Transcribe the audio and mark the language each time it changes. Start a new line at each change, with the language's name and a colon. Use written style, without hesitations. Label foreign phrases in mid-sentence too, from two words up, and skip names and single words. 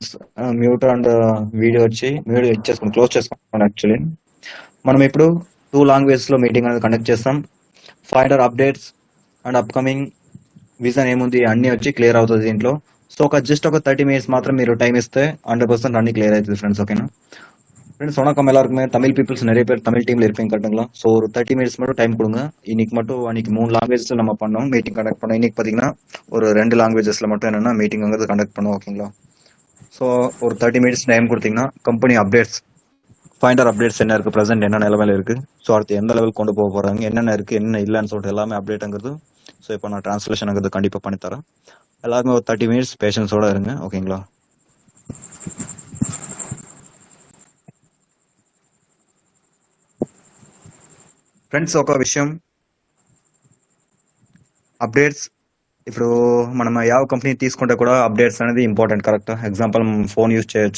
English: mute and video
Telugu: వచ్చి వీడియో ఇచ్చేసుకోండి, క్లోజ్ చేసుకోండి. యాక్చువల్లీ మనం ఇప్పుడు 2 లాంగ్వేజెస్ లో మీటింగ్ అనేది కండక్ట్ చేస్తాం.
English: Finder updates and upcoming vision
Telugu: ఏముంది అన్ని వచ్చి క్లియర్ అవుతుంది దీంట్లో.
English: so just
Telugu: ఒక 30 minutes మాత్రం మీరు టైం ఇస్తే 100% అన్ని క్లియర్ అవుతుంది ఫ్రెండ్స్.
Tamil: ఓకేనా ஃப்ரெண்ட்ஸ் வணக்கம் எல்லாருக்குமே. தமிழ் பீப்புள்ஸ் நிறைய பேர் தமிழ் டீம்ல இருப்பீங்க கரெக்டுங்களா? ஸோ ஒரு 30 minutes மட்டும் டைம் கொடுங்க. இன்னைக்கு மட்டும் அன்னைக்கு 3 லாங்குவேஜ்ல நம்ம பண்ணோம்
English: meeting conduct
Tamil: பண்ணோம். இன்னைக்கு பாத்தீங்கன்னா ஒரு 2 லாங்குவேஜஸ்ல மட்டும் என்னன்னா
English: meeting conduct
Tamil: பண்ணோம். ஓகேங்களா? ஸோ ஒரு 30 minutes டைம் கொடுத்தீங்கன்னா
English: company updates, Finder updates
Tamil: என்ன இருக்கு, ப்ரெசென்ட் என்ன நிலமையில இருக்கு, ஸோ அடுத்து எந்த லெவல் கொண்டு போக போறாங்க, என்னென்ன இருக்கு என்ன இல்லைன்னு சொல்லிட்டு எல்லாமே அப்டேட்டுங்கிறது. ஸோ இப்போ நான் டிரான்ஸ்லேஷனுங்கிறது கண்டிப்பாக பண்ணித்தரேன். எல்லாருமே ஒரு 30 minutes பேஷன்ஸோட இருங்க. ஓகேங்களா?
Telugu: ఫ్రెండ్స్ ఒక విషయం, అప్డేట్స్ ఇప్పుడు మనం ಯಾವ కంపెనీ తీసుకుంటే కూడా అప్డేట్స్ అనేది ఇంపార్టెంట్.
English: correct example phone use
Telugu: చేయొచ్చు.